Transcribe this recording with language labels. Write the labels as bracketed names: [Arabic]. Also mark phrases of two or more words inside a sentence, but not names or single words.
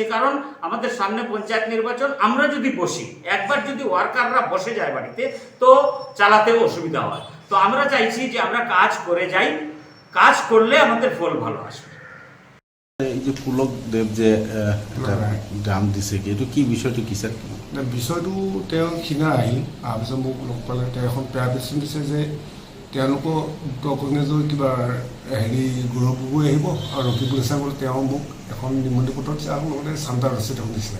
[Bangla] কারণ আমাদের সামনে পঞ্চায়েত নির্বাচন, আমরা যদি বসি, একবার যদি ওয়ার্কাররা বসে যায় বাড়িতে, তো চালাতেও অসুবিধা হয়। তো আমরা চাইছি যে আমরা কাজ করে যাই, কাজ করলে আমাদের ফল ভালো আসবে। [Assamese] এই যে পুলক দেব যে গ্রাম দিছে কি, এইটো কি বিষয়টো কি স্যার? বিষয়টো তেওঁ সিদিনা আহিল, তাৰপিছত মোক লগ পালে, তেওঁ এখন প্ৰেজেণ্টেশ্যন দিছে যে তেওঁলোকৰ উত্তৰ কংগ্ৰেছৰ কিবা হেৰি গৌৰৱ গগৈ আহিব আৰু ৰকিবুল ইছলাম, তেওঁ মোক এখন নিমন্ত্ৰণ পত্ৰ দিছে আৰু লগতে চাণ্ডা ৰচিদ এখন দিছিলে।